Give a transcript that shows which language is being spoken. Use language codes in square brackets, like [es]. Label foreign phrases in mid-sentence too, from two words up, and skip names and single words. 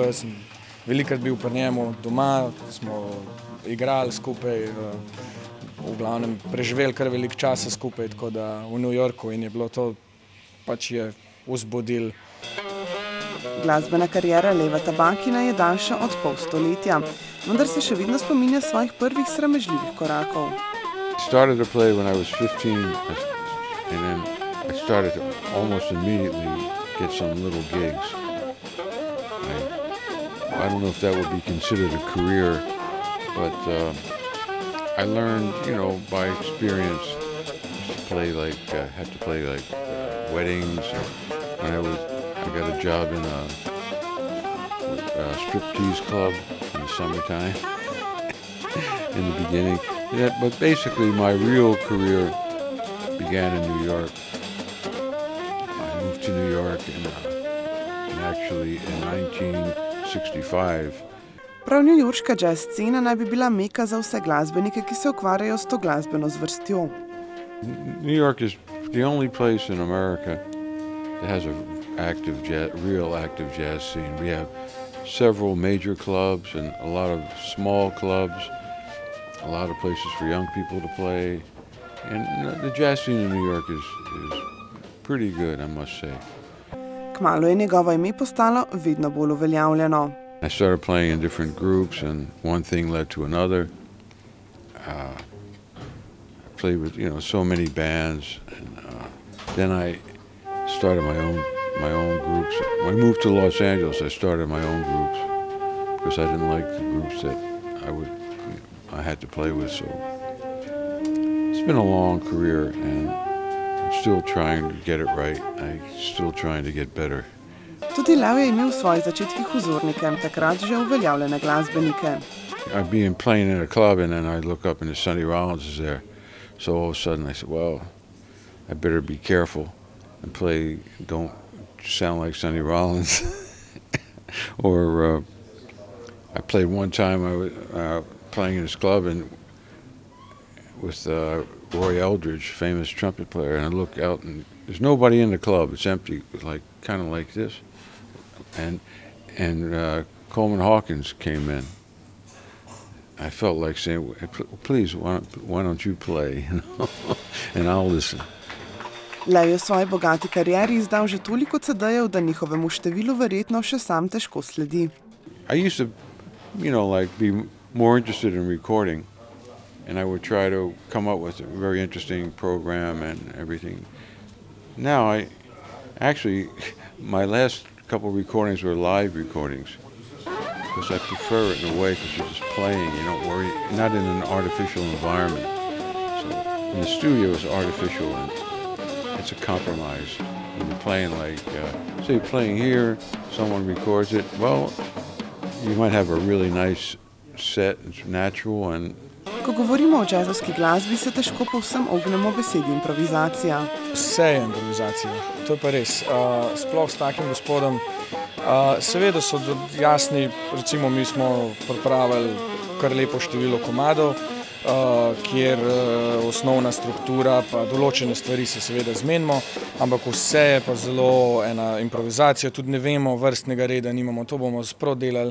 [sl] Jaz sem velikrat bil pri njemu doma, smo igrali skupaj, v glavnem preživeli kar veliko časa skupaj, tako da v New Yorku in je bilo to pač je vzbudil. Glasbena kariera Leva Tabackina je daljša od pol stoletja, vendar se še vedno spominja svojih prvih sramežljivih korakov. [en] Started to play when I was 15 and then I started to almost immediately get some little gigs. I don't know if that would be considered a career, but I learned, by experience to play had to play weddings. When I got a job in a striptease club in the summertime in the beginning. But basically my real career began in New York. I moved to New York and actually in 1965. [sl] Prav newyorška jazz scena naj bi bila meka za vse glasbenike, ki se ukvarjajo s to glasbeno zvrstjo. [en] New York is the only place in America that has a real active jazz scene. We have several major clubs and a lot of small clubs, a lot of places for young people to play. And the jazz scene in New York is pretty good, I must say. [sl] Kmalu je njegovo ime postalo vedno bolj uveljavljeno. [en] I started playing in different groups and one thing led to another. I played with, so many bands. And, then I started my own groups. When I moved to Los Angeles, I started my own groups because I didn't like the groups that I had to play with. So it's been a long career and I'm still trying to get it right. I'm still trying to get better. [sl] Tudi Lev je imel v svojih začetkih vzornike, takrat že uveljavljene glasbenike. [en] I'd be playing in a club and then I'd look up and Sonny Rollins is there. So all of a sudden I said, well, I better be careful and don't sound like Sonny Rollins. Or I played one time, I was playing in this club and with Roy Eldridge, famous trumpet player, and I look out and there's nobody in the club. It's empty, kind of like this. And Coleman Hawkins came in. I felt like saying, please, why don't you play, and I'll listen. [sl] Lev je v svoji bogati karieri izdal že toliko CD-jev, da njihovemu številu verjetno še sam težko sledi. [en] I used to, be more interested in recording. and I would try to come up with a very interesting program and everything. Now my last couple of recordings were live recordings because I prefer it in a way because you're just playing, you don't worry, not in an artificial environment. So in the studio it's artificial and it's a compromise. When you're playing say you're playing here, someone records it, well, you might have a really nice set, it's natural and [sl] Ko govorimo o jazzovski glasbi, se težko povsem ognemo besedi improvizacija. Vse je improvizacija, to je pa res. Sploh s takim gospodom. Seveda so jasni, recimo mi smo pripravili kar lepo število komadov, kjer osnovna struktura pa določene stvari se seveda zmenimo, ampak vse je pa zelo ena improvizacija, tudi ne vemo, vrstnega reda nimamo, to bomo sprav delali.